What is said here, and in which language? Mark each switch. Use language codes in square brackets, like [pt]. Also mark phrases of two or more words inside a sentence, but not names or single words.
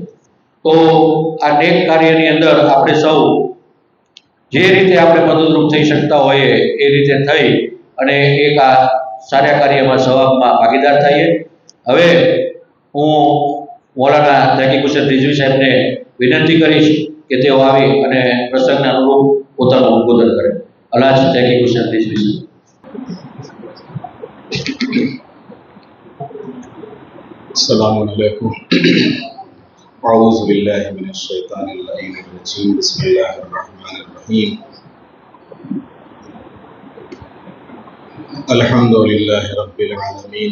[gu] તો આ નેક કાર્યની અંદર આપણે સૌ જે રીતે આપણે મદદરૂપ થઈ શકતા હોઈએ એ રીતે થઈ અને એક આ સારા કાર્યમાં સહભાગમાં ભાગીદાર થઈએ. હવે હું મૌલાના તહકીક હુસૈન રિઝવી સાહેબને વિનંતી કરીશ કે તેઓ આવી અને પ્રસંગના અનુરૂપ પોતાનું ઉદ્બોધન કરે. અલ્હાજ તહકીક હુસૈન રિઝવી સાહેબ. [ar] السلام علیکم. اعوذ باللہ من الشیطان اللعین الرجیم. بسم اللہ الرحمن الرحیم. الحمد للہ رب العالمین.